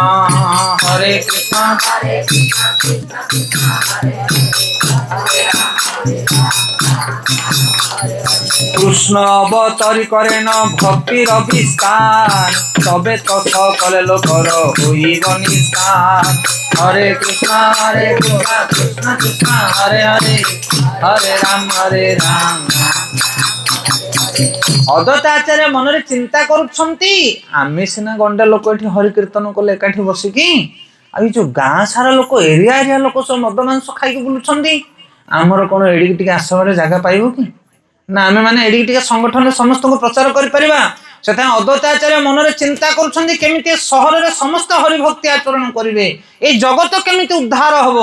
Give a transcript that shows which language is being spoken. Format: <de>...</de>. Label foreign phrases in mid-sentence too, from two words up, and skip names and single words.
<bn>হরে কৃষ্ণ কৃষ্ণ অবতরি করেন ভক্তির বিস্তার, তবে তো সকলে লোকর হইব নিস্তার। হরে কৃষ্ণ কৃষ্ণ কৃষ্ণ হরে হরে, হরে রাম।</bn> <or>অদ্বৈত আচার্য মନରେ চিন্তা କରୁଛନ୍ତି ଆମେ ସିନା ଗଣ୍ଡେ ଲୋକ ଏଠି ହରି କୀର୍ତ୍ତନ କଲେ ଏକାଠି ବସିକି, ଆଉ ଏଇ ଯୋଉ ଗାଁ ସାରା ଲୋକ ଏରିଆ ଲୋକ ସବୁ ମଦ ମାଂସ ଖାଇକି ବୁଲୁଛନ୍ତି, ଆମର କଣ ଏଡ଼ିକି ଟିକେ ଆଶ୍ରମରେ ଜାଗା ପାଇବ କି? ନା ଆମେ ମାନେ ଏଡ଼ିକି ଟିକେ ସଂଗଠନରେ ସମସ୍ତଙ୍କୁ ପ୍ରଚାର କରିପାରିବା? ସେଥିପାଇଁ ଅଦ୍ବୈତ ଆଚାର୍ୟ ମନରେ ଚିନ୍ତା କରୁଛନ୍ତି କେମିତି ସହରରେ ସମସ୍ତେ ହରିଭକ୍ତି ଆଚରଣ କରିବେ, ଏଇ ଜଗତ କେମିତି ଉଦ୍ଧାର ହବ।</or>